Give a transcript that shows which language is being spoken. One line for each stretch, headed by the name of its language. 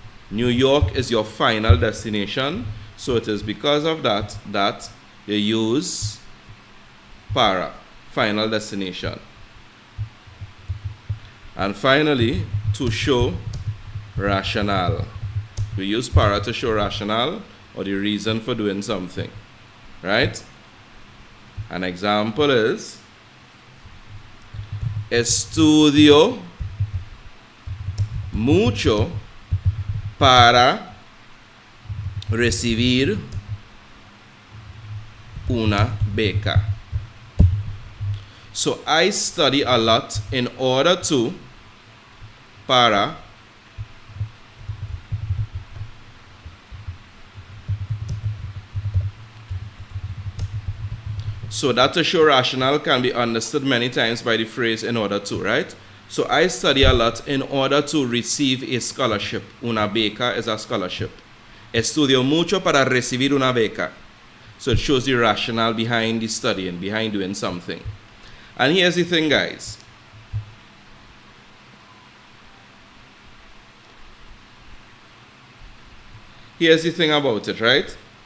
English: New York is your final destination, so it is because of that that you use para, final destination. And finally, to show rationale. We use para to show rationale or the reason for doing something, right? An example is,
Spanish: estudio mucho para recibir una beca.
English: So I study a lot in order to, para, so that to show rationale can be understood many times by the phrase in order to, right? So I study a lot in order to receive a scholarship. Una beca is a scholarship.
Spanish: Estudio mucho para recibir una beca.
English: So it shows the rationale behind the studying, behind doing something. And here's the thing, guys. Here's the thing about it, right?